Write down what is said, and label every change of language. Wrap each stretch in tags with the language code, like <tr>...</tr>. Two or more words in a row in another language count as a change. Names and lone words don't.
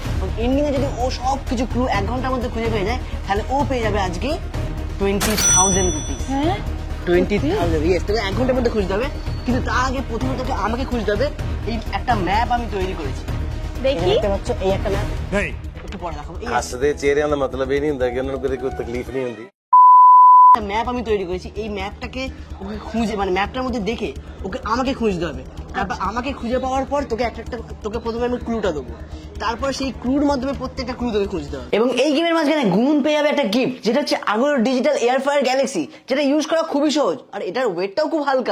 <bn>এন্ডিং এ যদি ও সব কিছু ক্লু 1 ঘন্টার মধ্যে খুঁজে পেয়ে যায়, তাহলে ও পেয়ে যাবে আজকে 20,000 রুপিস। হ্যাঁ 20,000, ইয়েস। তোকে 1 ঘন্টার মধ্যে খুঁজতে হবে, কিন্তু তার আগে প্রথমে তোকে আমাকে খুঁজতে হবে। এই একটা ম্যাপ আমি তৈরি করেছি, দেখি। দেখতে পাচ্ছ এই একটা ম্যাপ। একটু পরে দেখাবো। এই</bn> <pa>ਹੱਸਦੇ ਚਿਹਰਿਆਂ ਦਾ ਮਤਲਬ ਇਹ ਨਹੀਂ ਹੁੰਦਾ ਕਿ ਉਹਨਾਂ ਨੂੰ ਕਦੇ ਕੋਈ ਤਕਲੀਫ ਨਹੀਂ ਹੁੰਦੀ।</pa> <bn>একটা ম্যাপ আমি তৈরি করেছি, এই ম্যাপটাকে ওকে খুঁজে মানে ম্যাপটার মধ্যে দেখে ওকে আমাকে খুঁজতে হবে। তারপর আমাকে খুঁজে পাওয়ার পর তোকে একটা তোকে প্রথমে আমি ক্লুটা দেবো, তারপর সেই ক্লুর মাধ্যমে প্রত্যেকটা ক্লু তোকে খুঁজতে হবে। এবং এই গেমের মাঝখানে গুনগুন পেয়ে যাবে একটা গিফট, যেটা হচ্ছে আগর ডিজিটাল এয়ার ফ্রায়ার গ্যালাক্সি, যেটা ইউজ করা খুবই সহজ আর এটার ওয়েটটাও খুব হালকা।</bn>